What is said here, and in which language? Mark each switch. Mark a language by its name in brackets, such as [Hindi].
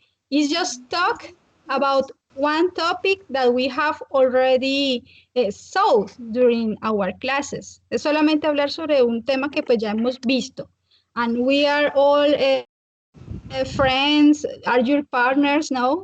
[English] It's just talk about one topic that we have already solved during our classes. [Spanish] Es solamente hablar sobre un tema que pues ya hemos visto. [English] And we are all friends, are your partners, no?